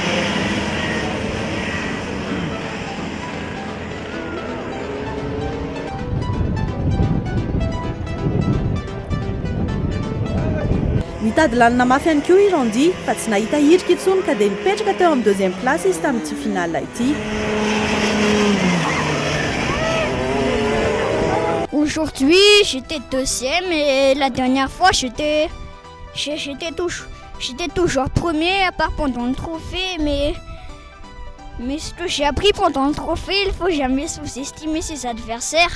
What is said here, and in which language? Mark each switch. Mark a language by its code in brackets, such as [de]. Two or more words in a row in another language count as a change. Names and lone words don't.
[mg] Nitady lalina mafy ihany koa i Randy fa tsy nahita hirika intsony ka dia nipetraka teo amin'ny 2e place izy tamin'ity finale ity. [fr] Aujourd'hui, j'étais 2e et la dernière fois, j'étais toujours premier, à part pendant le trophée, mais Mais ce que j'ai appris pendant le trophée, il faut jamais sous-estimer ses adversaires.